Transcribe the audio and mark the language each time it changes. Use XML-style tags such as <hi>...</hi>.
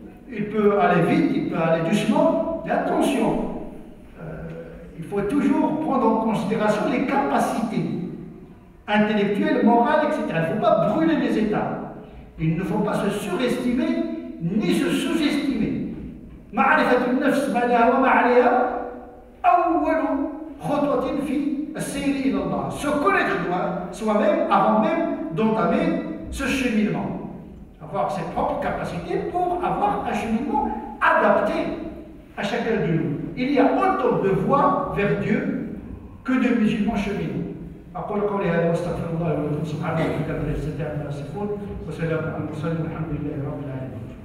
<fr>Il peut aller vite, il peut aller doucement, mais attention, il faut toujours prendre en considération les capacités intellectuelles, morales, etc. Il ne faut pas brûler les étapes. Il ne faut pas se surestimer ni se sous-estimer.</fr> <ar>معرفة النفس ما لها وما عليها أول خطوة في السير إلى الله.</ar> <fr>Se connaître soi-même avant même d'entamer ce cheminement. Avoir ses propres capacités pour avoir un cheminement adapté à chacun de nous. Il y a autant de voies vers Dieu que de musulmans cheminants.</fr> <ar>أقول قولي هذا واستغفر الله ولكم سبحانه وتعالى عما يصفون وسلام على المرسلين والحمد لله رب العالمين.</ar>